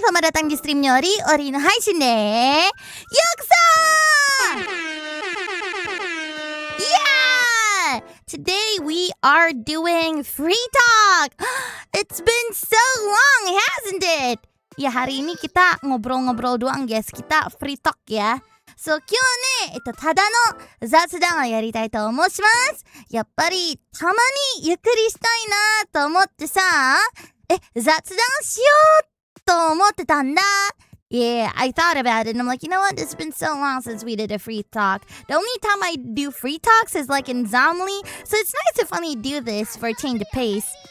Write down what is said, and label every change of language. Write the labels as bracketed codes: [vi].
[id] Selamat datang di streamnya [ja] Ori no haishin de yokoso. [en] Yeah! Today we are doing FREETALK. It's been so long, hasn't it? [id] Ya, hari ini kita ngobrol-ngobrol doang, guys. Kita FREETALK ya. [ja] So, 今日ね、ただの雑談をやりたいと申します。やっぱり、たまにゆっくりしたいなと思ってさ、雑談しようと思ってたんだ。 [en] Yeah, I thought about it and I'm like, you know what? It's been so long since we did a FREETALK. The only time I do FREETALKs is like in 𓊈𝓵𝓵. So it's nice to finally do this for a change of pace.